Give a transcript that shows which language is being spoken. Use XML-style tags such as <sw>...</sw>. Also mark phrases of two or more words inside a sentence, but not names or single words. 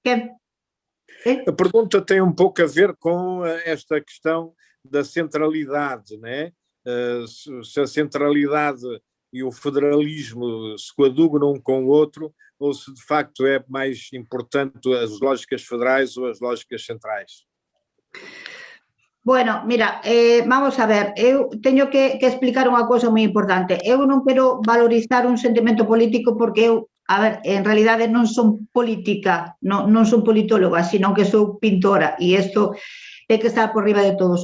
<pt>A pergunta tem um pouco a ver com esta questão da centralidade, né? Se a centralidade e o federalismo se coadunam um com o outro, ou se de facto é mais importante as lógicas federais ou as lógicas centrais?</pt> <gl>Bueno, mira, vamos a ver, eu teño que explicar unha cousa moi importante. Eu non quero valorizar un sentimento político porque eu, a ver, en realidade non son política, non son politóloga, sino que sou pintora, e isto ten que estar por riba de todos.</gl>